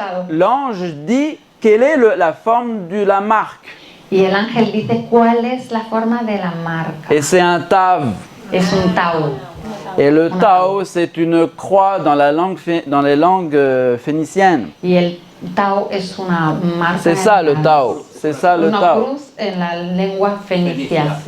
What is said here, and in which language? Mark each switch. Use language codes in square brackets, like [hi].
[fr] L'ange dit quelle est la forme de la marque. [es] Y el ángel dice cuál es la forma de la marca. [fr] Et c'est un tav. [es] Es un tau. [fr] Et le tau, c'est une croix dans les langues phéniciennes. [es] Y el tau es una marca. [fr] C'est ça le tau. C'est ça le [es] Una [fr] tau. [es] cruz en la lengua fenicia.